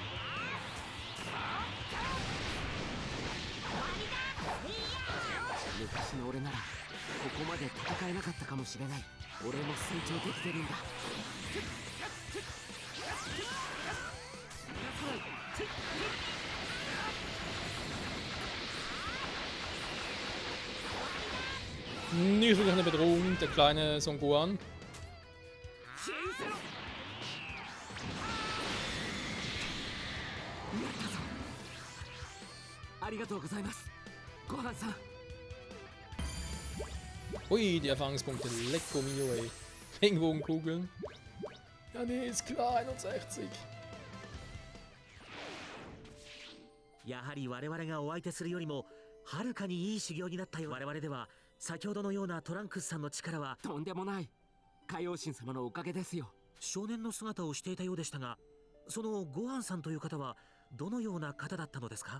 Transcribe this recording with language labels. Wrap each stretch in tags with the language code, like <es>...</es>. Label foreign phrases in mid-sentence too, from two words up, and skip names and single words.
<ja>昔の俺ならここまで戦えなかったかもしれない。俺も成長できてるんだ。</ja> <de>Nicht wirklich eine Bedrohung, der kleine Son Gohan.</de> <ja>ありがとうございます、ごはんさん。 Ui,</ja> <de>die Erfahrungspunkte. Lecko mio, ey. Regenbogenkugeln. Ja, nee, ist klar, 61.</de> <ja>やはり我々がお相手するよりもはるかにいい修行になったよ。我々では先ほどのようなトランクスさんの力は。とんでもない。海王神様のおかげですよ。少年の姿をしていたようでしたが、そのごはんさんという方はどのような方だったのですか？</ja>